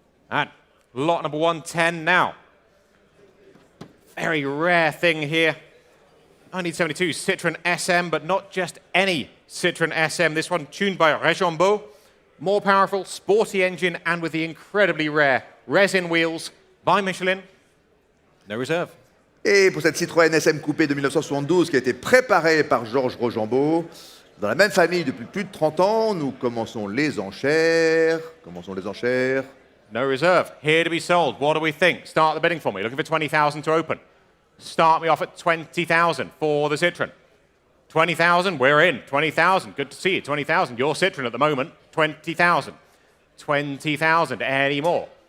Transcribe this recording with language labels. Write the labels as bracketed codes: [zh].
[en] And lot number 110 now. Very rare thing here. 1972 Citroën SM, but not just any Citroën SM. This one tuned by Regembeau. More powerful, sporty engine, and with the incredibly rare resin wheels by Michelin. No reserve. [fr] Et pour cette Citroën SM Coupé de 1972 qui a été préparée par Georges Regembeau, dans la même famille depuis plus de 30 ans, nous commençons les enchères. Commençons les enchères. [en] No reserve. Here to be sold. What do we think? Start the bidding for me. Looking for 20,000 to open. Start me off at 20,000 for the Citroën. 20,000, we're in. 20,000, good to see you. 20,000, your Citroën at the moment. 20,000. 20,000, any more?